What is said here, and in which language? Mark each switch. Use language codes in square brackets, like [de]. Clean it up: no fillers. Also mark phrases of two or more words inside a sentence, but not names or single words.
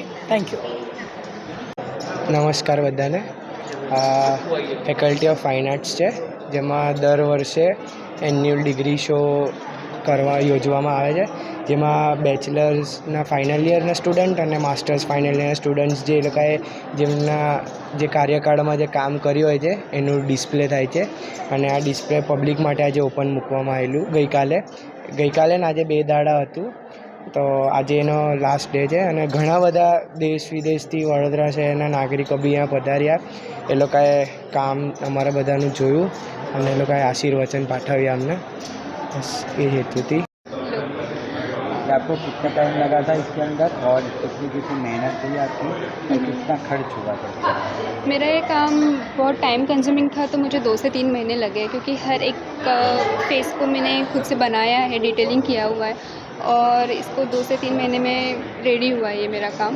[en] thank you. [gu] નમસ્કાર બધાને। ફેકલ્ટી ઓફ ફાઇન આર્ટ્સ હૈ, જેમા દર વર્ષે [en] annual degree show [gu] કરવા યોજવામાં આવે છે, જેમાં બેચલર્સના [en] final yearના student [gu] અને માસ્ટર્સ [en] final yearના students [gu] જે લોકાએ જેમના જે કાર્યકાળમાં જે કામ કર્યું હોય છે એનું ડિસ્પ્લે થાય છે। અને આ ડિસ્પ્લે પબ્લિક માટે આજે ઓપન મૂકવામાં આવેલું ગઈકાલે ને આજે 2 દાડા હતું, તો આજ એનો [en] last day [gu] હૈ। અને ઘણા બધા દેશ વિદેશથી વડોદરા શહેરના નાગરિકો બી અહીંયા પધાર્યા। એ લોકાએ કામ અમારા બધાનું જોયું અને એ લોકાએ આશીર્વચન પાઠવ્યા અમને। બસ યે હેતુ થી। [hi] आपको कितना टाइम लगा था इसके अंदर और इसमें कितनी मेहनत हुई आपकी और कितना खर्च हुआ था? मेरा ये काम बहुत [en] time consuming [hi] था, तो मुझे 2 से 3 महीने लगे, क्योंकि हर एक फेस को मैंने खुद से बनाया है, डिटेलिंग किया हुआ है और इसको 2 से 3 महीने में रेडी हुआ ये मेरा काम।